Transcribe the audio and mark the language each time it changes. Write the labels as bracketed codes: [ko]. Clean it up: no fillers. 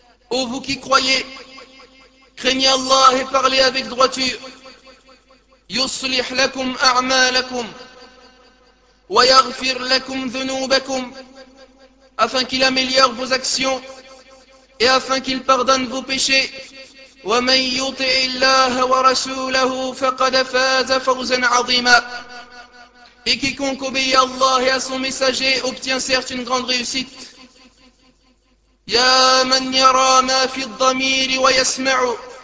[fr] Ô vous qui croyez, craignez Allah et parlez avec droiture. [ar] يصلح لكم أعمالكم ويغفر لكم ذنوبكم [fr] afin qu'il améliore vos actions et afin qu'il pardonne vos péchés. [ar] ومن يطع الله ورسوله فقد فاز فوزا عظيما. [fr] Et quiconque obéit à Allah et à son messager obtient certes une grande réussite. [ar] يا من يرى ما في الضمير ويسمع.